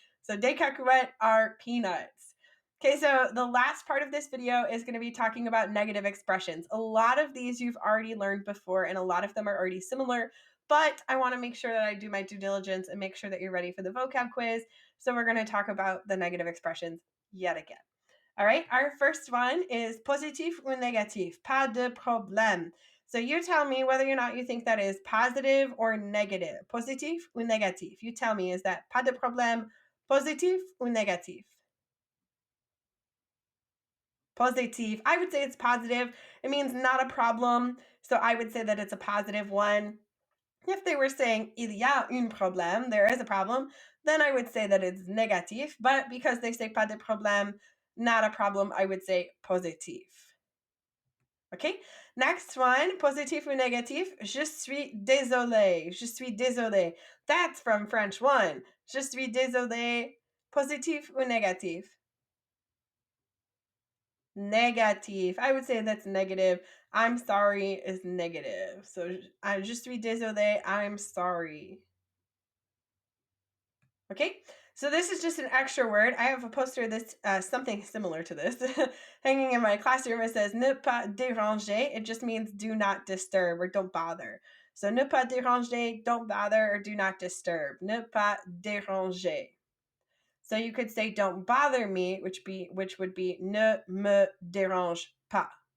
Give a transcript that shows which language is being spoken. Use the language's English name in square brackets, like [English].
[English] So des cacahuètes are peanuts. Okay, so the last part of this video is going to be talking about negative expressions. A lot of these you've already learned before, and a lot of them are already similar, but I want to make sure that I do my due diligence and make sure that you're ready for the vocab quiz. So we're going to talk about the negative expressions yet again. All right, our first one is [French] positif ou négatif, pas de problème. [English] So you tell me whether or not you think that is positive or negative. [French] Positif ou négatif. [English] You tell me, is that [French] pas de problème, positif ou négatif? [English] Positive. I would say it's positive. It means not a problem. So I would say that it's a positive one. If they were saying [French] il y a un problème, [English] there is a problem, then I would say that it's négatif. But because they say [French] pas de problème, [English] not a problem, I would say positif. Okay, next one, [French] positif ou négatif. Je suis désolé. Je suis désolé. That's from French 1. Je suis désolé. Positif ou négatif? [English] Negative. I would say that's negative. I'm sorry is negative. So [French] je suis désolé, [English] I'm sorry. Okay, so this is just an extra word. I have a poster that's something similar to this hanging in my classroom. It says [French] ne pas déranger. [English] It just means do not disturb or don't bother. So [French] ne pas déranger, [English] don't bother or do not disturb. [French] Ne pas déranger. [English] So you could say don't bother me, which would be [French] ne me dérange pas.